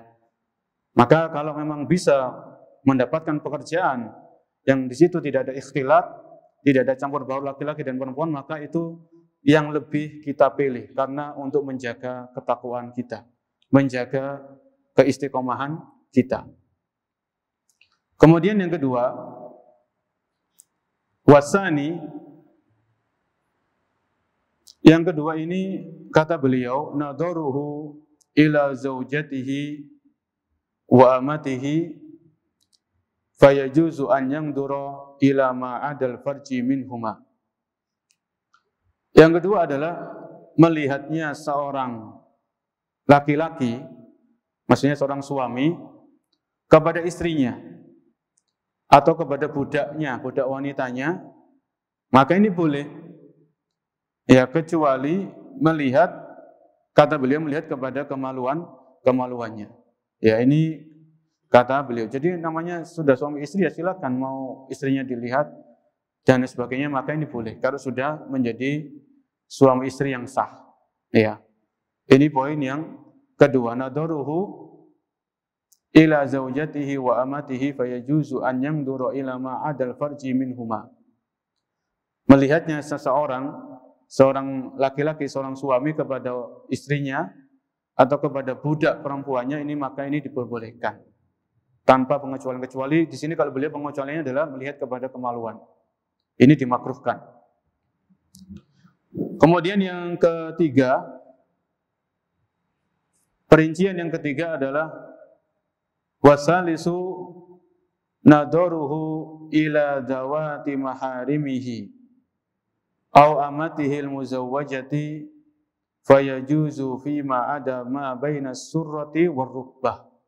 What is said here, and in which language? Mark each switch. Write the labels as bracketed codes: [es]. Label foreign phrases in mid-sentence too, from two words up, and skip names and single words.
[id] Maka kalau memang bisa mendapatkan pekerjaan yang di situ tidak ada ikhtilat, tidak ada campur baur laki-laki dan perempuan, maka itu yang lebih kita pilih karena untuk menjaga ketakwaan kita, menjaga keistiqomahan kita. Kemudian yang kedua, wasani, yang kedua ini kata beliau, [ar] نظره إلى زوجته وأمته فيجوز أن ينظر إلى ما عدا الفرج منهما. [id] Yang kedua adalah melihatnya seorang laki-laki, maksudnya seorang suami, kepada istrinya. atau kepada budaknya, budak wanitanya, maka ini boleh. Ya, kecuali melihat, kata beliau, melihat kepada kemaluannya. Ya, ini kata beliau. Jadi namanya sudah suami istri ya silakan, mau istrinya dilihat dan sebagainya, maka ini boleh kalau sudah menjadi suami istri yang sah. Ya. Ini poin yang kedua, [ar] نظره إلى زوجته وأمته فيجوز أن ينظر إلى ما عدا الفرج منهما. [id] Melihatnya seorang laki-laki, seorang suami kepada istrinya atau kepada budak perempuannya, ini maka ini diperbolehkan tanpa pengecualian. Kecuali di sini kalau beliau pengecualiannya adalah melihat kepada kemaluan. Ini dimakruhkan. Kemudian yang ketiga, perincian yang ketiga adalah [ar] والثالث نظره إلى ذوات محارمه أو أمته المزوجة فيجوز فيما عدا ما بين السرة والركبة.